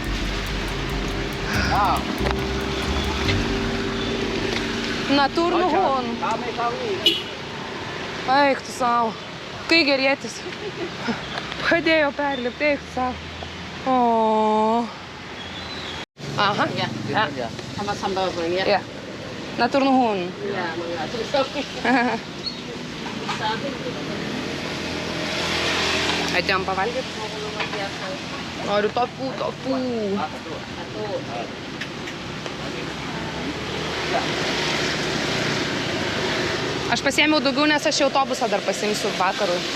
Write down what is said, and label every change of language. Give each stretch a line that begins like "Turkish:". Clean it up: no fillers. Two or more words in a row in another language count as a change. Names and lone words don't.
Sundanese: Naturnuhun.
Lithuanian: Eik tu savo. Kai gerėtis. Padėjo perlipti, eik tu savo. O. Aha. Ja.
Indonesian: Sama sambal ya.
Sundanese: Ja. Naturnuhun. Ja, ja.
Lithuanian: Atėjom pavalgyti. Noriu tofu. Aš pasiėmiau daugiau, nes aš autobusą dar pasiimsiu vakarui.